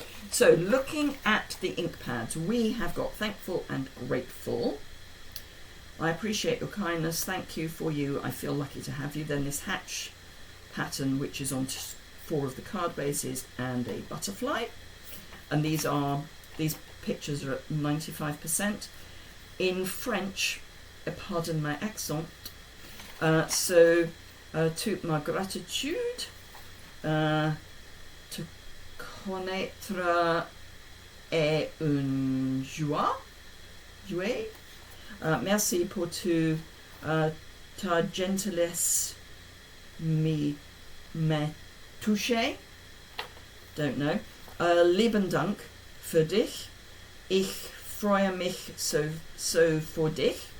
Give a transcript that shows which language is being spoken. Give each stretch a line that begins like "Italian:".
English: So looking at the ink pads, we have got Thankful and Grateful. I appreciate your kindness, thank you for you, I feel lucky to have you. Then this hatch pattern, which is on 4 of the card bases, and a butterfly. And these pictures are at 95%. In French, pardon my accent,
French: toute ma gratitude, te connaître est une joie. Merci pour ta gentillesse me touché.
English: Don't know.
German: Lieben Dank für dich. Ich freue mich so für dich.